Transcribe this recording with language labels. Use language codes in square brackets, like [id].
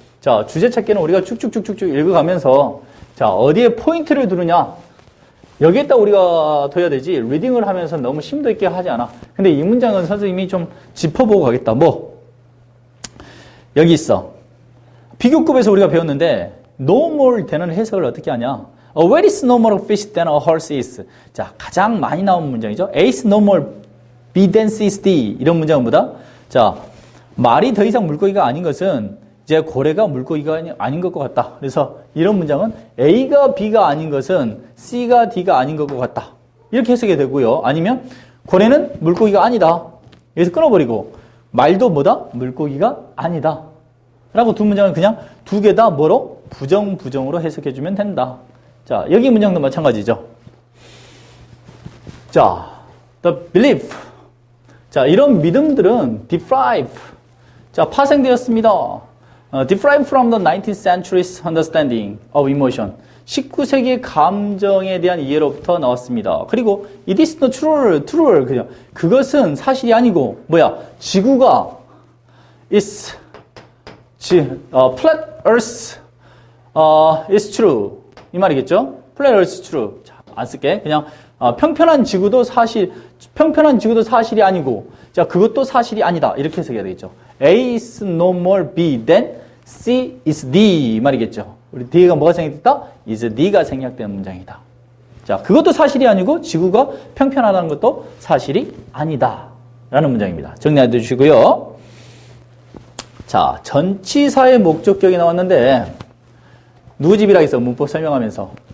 [ko] 자, 주제 찾기는 우리가 쭉쭉쭉쭉 읽어가면서 자, 어디에 포인트를 두느냐? 여기에다 우리가 둬야 되지 리딩을 하면서 너무 심도 있게 하지 않아. 근데 이 문장은 선생님이 좀 짚어보고 가겠다. 뭐? 여기 있어. 비교급에서 우리가 배웠는데 normal 되는 해석을 어떻게 하냐? [en] A whale is no more fish than a horse is. [ko] 자, 가장 많이 나온 문장이죠. [en] A is no more B than C is D. [ko] 이런 문장보다 자, 말이 더 이상 물고기가 아닌 것은 이제 고래가 물고기가 아닌 것 같다. 그래서 이런 문장은 A가 B가 아닌 것은 C가 D가 아닌 것 같다. 이렇게 해석이 되고요. 아니면 고래는 물고기가 아니다. 여기서 끊어버리고 말도 뭐다? 물고기가 아니다. 라고 두 문장은 그냥 두 개 다 뭐로? 부정으로 해석해주면 된다. 자, 여기 문장도 마찬가지죠. 자, [en] the belief. [ko] 자, 이런 믿음들은 deprive. 자, 파생되었습니다. [en] deprive from the 19th century's understanding of emotion. [ko] 19세기의 감정에 대한 이해로부터 나왔습니다. 그리고 [en] it is not true. [ko] 그냥 그것은 사실이 아니고 뭐야? 지구가 [en] is flat earth is true. [ko] 이 말이겠죠? [en] flat earth is true. [ko] 자, 안 쓸게. 그냥 평평한 지구도 사실이 아니고 자, 그것도 사실이 아니다. 이렇게 해석해야 되겠죠. [en] A is no more B than C is D [ko] 이 말이겠죠. 우리 D가 뭐가 생략됐다? is D가 생략된 문장이다. 자, 그것도 사실이 아니고 지구가 평평하다는 것도 사실이 아니다. 라는 문장입니다. 정리해 주시고요. 자, 전치사의 목적격이 나왔는데 누구 집이라 했어? 문법 설명하면서.